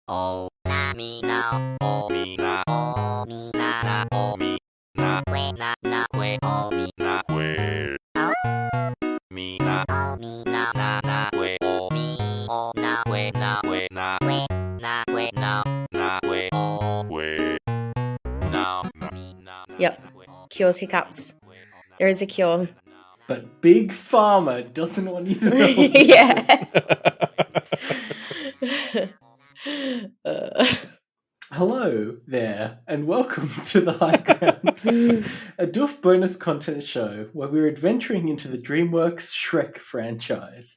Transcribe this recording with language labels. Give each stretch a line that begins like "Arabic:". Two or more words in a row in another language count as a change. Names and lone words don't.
English: Oh, na me now. Oh, me na. Oh, me na na. Oh, me na. We na na. We oh me na. We. Oh, me na. Oh, me na na na. We oh me. Oh na. We na. We na. We na. We na. Na. We oh we. Now. Me na. Yep. Cures hiccups. There is a cure. But Big Pharma doesn't want you to know. Yeah. Hello there, and welcome to The High Ground, a Doof bonus content show where we're adventuring into the DreamWorks Shrek franchise.